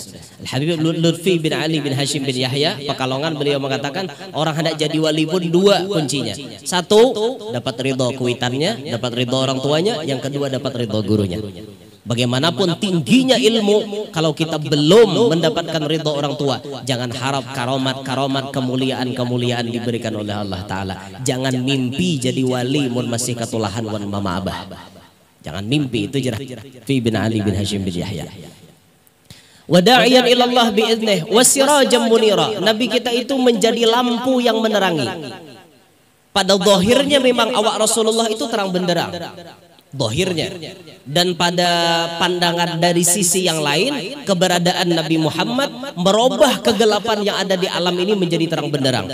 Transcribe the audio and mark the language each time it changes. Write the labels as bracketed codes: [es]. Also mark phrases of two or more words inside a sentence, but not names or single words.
[id] Al-Habib Lutfi bin Ali bin Hashim bin Yahya Pekalongan, beliau mengatakan orang hendak jadi wali pun 2 kuncinya. 1, dapat ridho kuitannya, dapat ridho orang tuanya. Yang kedua, dapat ridho gurunya. Bagaimanapun tingginya ilmu, kalau kita belum mendapatkan ridho orang tua, jangan harap karomat, kemuliaan diberikan oleh Allah Ta'ala. [bjn] Jangan mimpi jadi wali mun masih katulahan wan mama abah. [id] Jangan mimpi. Itu jerah Fi bin Ali bin Hashim bin Yahya. [ar] Wada'iyan ilallah bi'idnih wasirajam munira. [id] Nabi kita itu menjadi lampu yang menerangi. Pada zahirnya memang awak Rasulullah itu terang benderang, zahirnya. Dan pada pandangan dari sisi yang lain, keberadaan Nabi Muhammad merubah kegelapan yang ada di alam ini menjadi terang benderang.